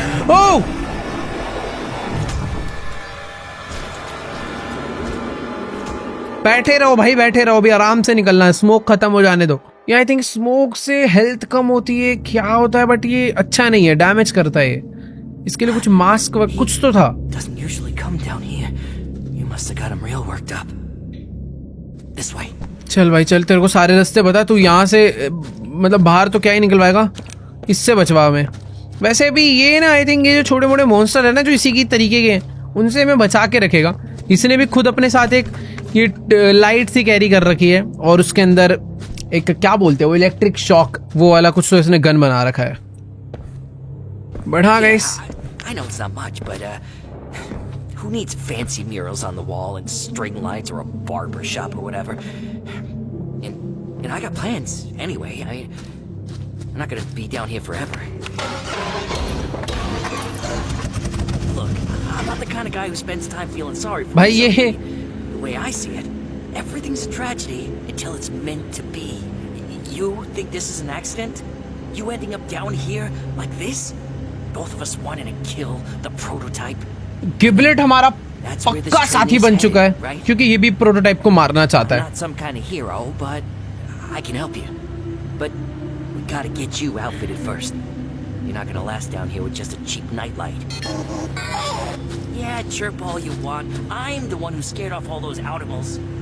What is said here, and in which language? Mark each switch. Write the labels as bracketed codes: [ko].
[hi] ओह बैठे रहो भाई, बैठे रहो। अभी आराम से निकलना है, स्मोक खत्म हो जाने दो। ये आई थिंक स्मोक से हेल्थ कम होती है, क्या होता है, बट ये अच्छा नहीं है, डैमेज करता है। इसके लिए कुछ मास्क कुछ तो था। [en] doesn't usually come down here. You must have got him real worked up. This way. [hi] चल भाई चल, तेरे को सारे रास्ते बता। तू यहाँ से मतलब बाहर तो क्या ही निकलवाएगा, इससे बचवा में। वैसे भी ये ना आई थिंक ये जो छोटे मोटे मॉन्स्टर है ना जो इसी की तरीके के हैं, उनसे मैं बचा के रखेगा। इसने भी खुद अपने साथ एक ये लाइट सी कैरी कर रखी है और उसके अंदर एक क्या बोलते हैं वो इलेक्ट्रिक शॉक वो वाला कुछ तो इसने गन बना रखा है। बढ़ा guys. [en] I know it's not much, but who needs fancy murals on the wall and string lights or a barber shop or whatever? And I got plans anyway. I'm not gonna be down here forever. Look, I'm not the kind of guy who spends time feeling sorry for [hi] भाई [en] myself. [hi] ये [en] The way I see it, everything's a tragedy until it's meant to be. You think this is an accident? You ending up down here like this? Both of us wanting to kill the prototype. [hi] गिबलेट हमारा पक्का साथी बन चुका है क्योंकि ये भी prototype को मारना चाहता [en] I'm [hi] है। [en] not some kind of hero, but I can help you. But we gotta get you outfitted first. You're not gonna last down here with just a cheap nightlight. Yeah, chirp all you want. I'm the one who scared off all those animals.